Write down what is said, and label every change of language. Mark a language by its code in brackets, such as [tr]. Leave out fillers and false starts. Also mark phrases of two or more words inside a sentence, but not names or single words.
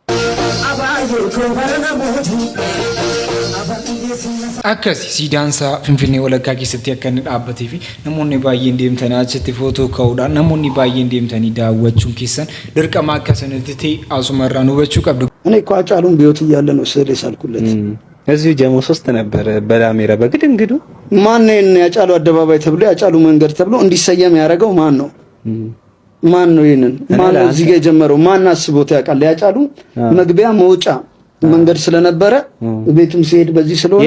[om] Akkasi siidaansaa Finfinnee walakkaa keessatti akka inni dhaabbatee fi namoonni baay'een deemtanii achitti footoo ka'uudhaan namoonni baay'een deemtanii daawwachuun keessan dirqama akka sanatti ta'e asumarraan hubachuu qabdu. [am] እኔ እኮ Hacaaluun በሕይወት እያለ ነው ስዕል የሳልኩለት። እዚሁ ጀሞ 3 ነበር በላሜራ በግድንግዱ ማን ነው የሀጫሉ አደባባይ ተብሎ የሀጫሉ መንገድ ተብሎ እንዲሰየም ያደረገው ማን ነው? ማን ነው ይሄንን ማን ነው እዚህ ጋር የጀመረው? ማን አስቦት ያውቃል? የሀጫሉ መግቢያ መውጫ መንገድ ስለነበረ ቤቱም ሲሄድ በዚህ ስለሆነ